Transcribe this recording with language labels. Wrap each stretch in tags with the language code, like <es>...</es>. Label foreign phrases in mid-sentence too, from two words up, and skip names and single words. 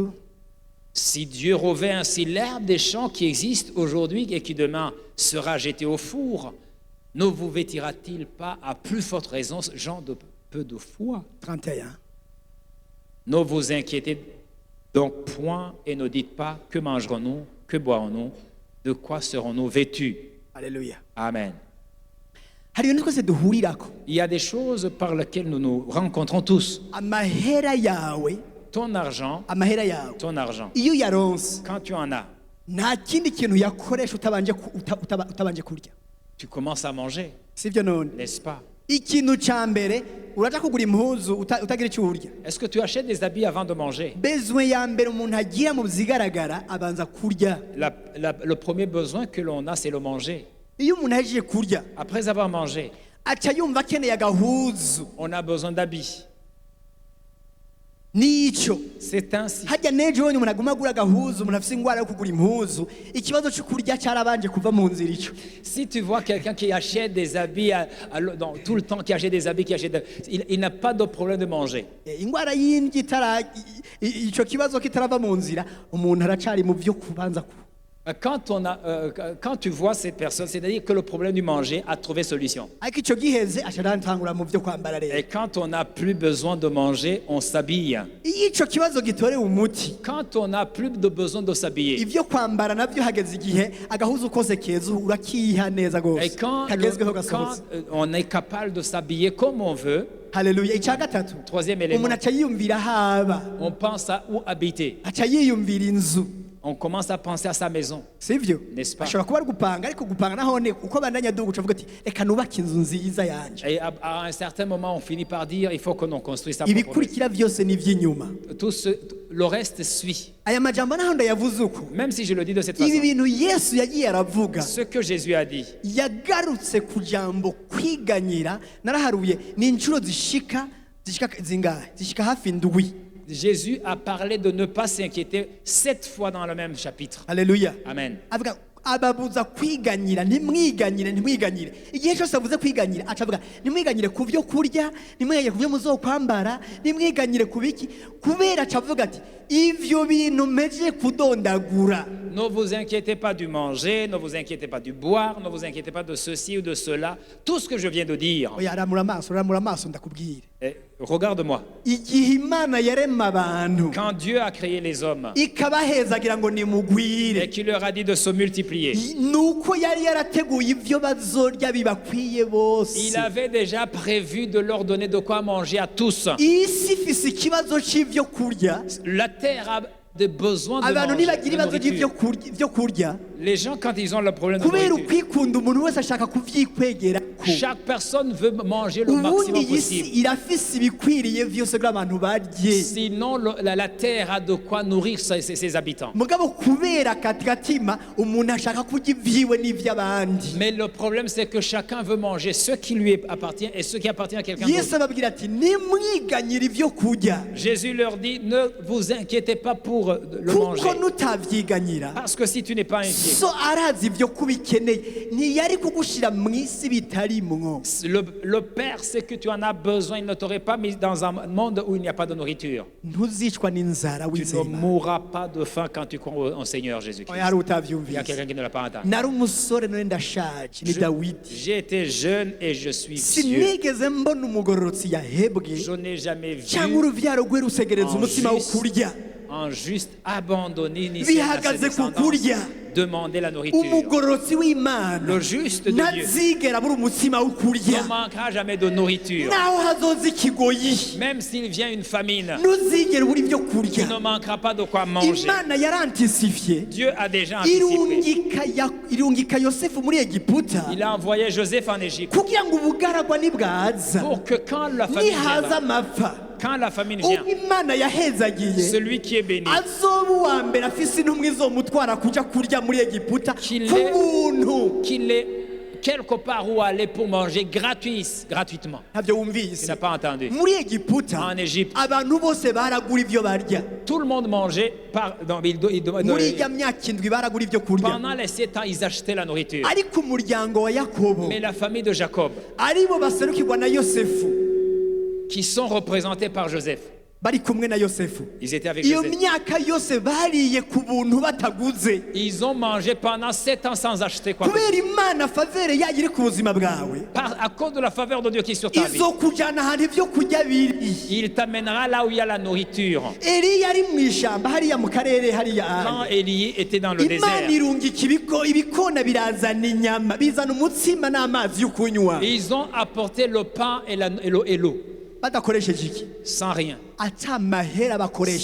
<fr>Si Dieu revêt ainsi l'herbe des champs qui existe aujourd'hui et qui demain sera jetée au four, ne vous vêtira-t-il pas à plus forte raison, gens de peu de foi? 31. Ne vous inquiétez donc point et ne dites pas que mangerons-nous, que boirons-nous, de quoi serons-nous vêtus? Alléluia. Amen.</fr> <rn>hari ibintu twese duhurirako.</rn> <fr>Il y a des choses par lesquelles nous nous rencontrons tous.</fr> <rn>Amahera yawe,</rn> <fr>Ton argent,</fr> <rn>amahera yawe iyo uyaronse</rn> <fr>quand tu en as,</fr> <rn>nta kindi kintu yakoresha utabanje kurya,</rn> <fr>tu commences à manger,</fr> <rn>sibyo none?</rn> <fr>n'est-ce pas?</fr> <rn>Ikintu ca mbere uraja kugura impuzu utagira icyo urya.</rn> <fr>Est-ce que tu achètes des habits avant de manger?</fr> <rn>Besoin ya mbere umuntu agira mu zigaragara abanza kurya.</rn> <fr>Le premier besoin que l'on a, c'est le manger.</fr> <rn>Iyo umuntu agiye kurya</rn> <fr>Après avoir mangé,</fr> <rn>aca yumva akeneye agahuzu,</rn> <fr>on a besoin d'habits.</fr> <rn>nico</rn> <fr>C'est ainsi.</fr> <rn>hajya nejo wonye umuntu aguma agura agahuzu, umuntu afise ingwara yo kugura impuzu, ikibazo cyo kurya carabanje kuva mu nzira ico.</rn> <fr>Si tu vois quelqu'un qui achète des habits tout le temps, qui achète des habits, il n'a pas de problème de manger.</fr> <rn>Ingwara y'indya ico kibazo kitarava mu nzira, umuntu aracari mu vyo kubanza ku.</rn> <fr>Quand tu vois cette personne, c'est-à-dire que le problème du manger a trouvé solution.</fr> <rn>Ariko ico giheze aca arantangura mu vyo kwambara rero.</rn> <fr>Et quand on n'a plus besoin de manger, on s'habille.</fr> <rn>Iyo ico kibazo gitorewe umuti,</rn> <fr>Quand on n'a plus de besoin de s'habiller.</fr> <rn>ivyo kwambara navyo hageze igihe agahuzu kose keza urakiha neza</rn> <fr>Et</fr> <rn>gose kagezweho gasohotse.</rn> <fr>on est capable de s'habiller comme on veut,</fr> <rn>Haleluya. Ica gatatu,</rn> <fr>troisième élément,</fr> <rn>umuntu aca yiyumvira haba,</rn> <fr>on pense à où habiter.</fr> <rn>aca yiyumvira inzu,</rn> <fr>On commence à penser à sa maison.</fr> <rn>sivyo?</rn> <fr>N'est-ce pas?</fr> <rn>Ashobora kuba ari gupanga, ariko gupanga nahone uko bandanya duga ucavuga ati reka nubake inzu nziza yanje.</rn> <fr>Et à un certain moment, on finit par dire il faut que l'on construise sa propre maison.</fr> <rn>Ibikurikira vyose ni ivy'inyuma.</rn> <fr>Le reste suit.</fr> <rn>Aya majambo naho ndayavuze uko,</rn> <fr>Même si je le dis de cette</fr> <rn>ibi</rn> <fr>façon.</fr> <rn>bintu Yesu yagiye aravuga,</rn> <fr>Ce que Jésus a dit,</fr> <rn>yagarutse ku jambo kwiganyira. Naraharuye ni inshuro zishika zingahe? Zishika hafi ndwi.</rn> <fr>Jésus a parlé de ne pas s'inquiéter 7 fois dans le même chapitre.</fr> <rn>Haleluya. Amen. Avuga ababuza kwiganyira, ntimwiganyire. Igihe cyose avuze kwiganyira acavuga ntimwiganyire ku byo kurya, ntimwiganyire ku byo muzokwambara, ntimwiganyire ku biki, kubera acavuga ati ivyo bintu meje kudondagura.</rn> <fr>Ne vous inquiétez pas du manger, ne vous inquiétez pas du boire, ne vous inquiétez pas de ceci ou de cela. Tout ce que je viens de dire.</fr> <rn>Oya aramura amaso ndakubwire.</rn> <fr>Regarde-moi.</fr> <rn>Igihe Imana yarema abantu</rn> <fr>Quand Dieu a créé les hommes</fr> <rn>ikabahezagira ngo nimugwire,</rn> <fr>et qu'il leur a dit de se multiplier,</fr> <rn>nuko yari yarateguye ivyo bazorya bibakwiye bose.</rn> <fr>il avait déjà prévu de leur donner de quoi manger à tous.</fr> <rn>Isi ifise ikibazo c'ivyo kurya,</rn> <fr>La terre a des besoins de</fr> <rn>abantu</rn> <fr>manger,</fr> <rn>nibagira</rn> <fr>de</fr> <rn>ibibazo</rn> <fr>nourriture.</fr> <rn>vyo kurya,</rn> <fr>Les gens, quand ils ont le problème de</fr> <rn>kubera</rn> <fr>nourriture,</fr> <rn>ukwikunda umuntu wese ashaka kuvyikwegerako.</rn> <fr>chaque personne veut manger le</fr> <rn>Ubundi</rn> <fr>maximum</fr> <rn>iyi si</rn> <fr>possible.</fr> <rn>irafise ibikwiriye vyose kugira abantu barye,</rn> <fr>Sinon, la terre a de quoi nourrir ses habitants.</fr> <rn>mugabo kubera gatima umuntu ashaka kurya ivyiwe n'ivy'abandi.</rn> <fr>Mais le problème, c'est que chacun veut manger ce qui lui appartient et ce qui appartient à quelqu'un</fr> <rn>Yesu</rn> <fr>d'autre.</fr> <rn>ababwira ati nimwiganyira ivyo kurya,</rn> <fr>Jésus leur dit, ne vous inquiétez pas pour le manger.</fr> <rn>kuko nutavyiganyira</rn> <fr>Parce que si tu n'es pas inquiet,</fr> <rn>so arazi ivyo kubikeneye, ntiyari kugushira mw'isi bitarimwo.</rn> <fr>le Père sait que tu en as besoin. Il ne t'aurait pas mis dans un monde où il n'y a pas de nourriture.</fr> <rn>Ntuzicwa n'inzara</rn> <fr>Tu ne</fr> <rn>wizeye.</rn> <fr>mourras pas de faim quand tu crois au Seigneur Jésus-Christ.</fr> <rn>Oya hari</rn> <fr>Il y a</fr> <rn>utavyumvise.</rn> <fr>quelqu'un qui ne l'a pas entendu.</fr> <rn>Nari umusore none ndashaje, ni Dawidi.</rn> <fr>J'ai été jeune et je suis vieux.</fr> <rn>Sinigeze mbona umugororotsi yahebwe</rn> <fr>Je n'ai jamais vu</fr> <rn>cyangwa uruvyaro rwe rusegereza</rn> <fr>en</fr> <rn>umutima wo</rn> <fr>juste</fr> <rn>kurya.</rn> <fr>en juste abandonné initialement à ses</fr> <rn>bihagaze ku</rn> <fr>descendants,</fr> <rn>kurya.</rn> <fr>demander la nourriture.</fr> <rn>umugororotsi w'imana</rn> <fr>Le juste de Dieu</fr> <rn>ntazigera abura umutsima wo kurya</rn> <fr>ne manquera jamais de nourriture.</fr> <rn>naho hazoza ikigoyi</rn> <fr>Même s'il vient une famine,</fr> <rn>ntuzigera ubura ibyo</rn> <fr>tu</fr> <rn>kurya</rn> <fr>ne manqueras pas de quoi manger.</fr> <rn>imana yarantisifye</rn> <fr>Dieu a déjà anticipé.</fr> <rn>irungika yosefu muri egiputa</rn> <fr>Il a envoyé Joseph en Égypte</fr> <rn>kugira ngo ubugaragwa nibwaza</rn> <fr>pour que quand la famine</fr> <rn>nihaza</rn> <fr>viendra,</fr> <rn>amapfa</rn> <fr>quand la famine vient,</fr> <rn>ubwo imana yahezagiye</rn> <fr>celui qui est béni,</fr> <rn>azoba uwa mbere afise intumwa izomutwara kuja kurya muri egiputa</rn> <fr>Qu'il</fr> <rn>ku</rn> <fr>est-</fr> <rn>buntu</rn> <fr>qu'il est quelque part où aller pour manger gratuitement.</fr> <rn>ntabyo</rn> <fr>Tu</fr> <rn>wumvise</rn> <fr>n'as pas entendu.</fr> <rn>muri egiputa</rn> <fr>En Égypte,</fr> <rn>abantu bose baragura ibyo barya</rn> <fr>tout le monde mangeait.</fr> <rn>muri irya myaka indwi baragura ibyo kurya</rn> <fr>Pendant les 7 ans, ils achetaient la nourriture.</fr> <rn>ariko umuryango wa yakobo</rn> <fr>Mais la famille de Jacob,</fr> <rn>aribo baserukirwa na yosefu</rn> <fr>qui sont représentés par Joseph,</fr> <rn>bari kumwe na yosefu</rn> <fr>ils étaient avec</fr> <rn>iyo</rn> <fr>Joseph.</fr> <rn>myaka yose bariye ku buntu bataguze</rn> <fr>Ils ont mangé pendant 7 ans sans acheter quoi que ce</fr> <rn>kubera imana favere yayo iri ku buzima bwawe</rn> <fr>soit. À cause de la faveur de Dieu qui est sur ta vie,</fr> <rn>izokujyana ahantu ibyo kurya biri</rn> <fr>il t'amènera là où il y a la nourriture.</fr> <rn>eliya ari mu ishyamba hariya mu karere hariya</rn> <fr>Quand</fr> <rn>ari</rn> <fr>Élie était dans le</fr> <rn>imana</rn> <fr>désert,</fr> <rn>irungika ibikona birazana inyama bizana umutsima n'amazi yo kunywa</rn> <fr>ils ont apporté le pain et l'eau,</fr> <rn>badakoresheje iki</rn> <fr>sans rien,</fr> <rn>ata amahera bakoresheje</rn>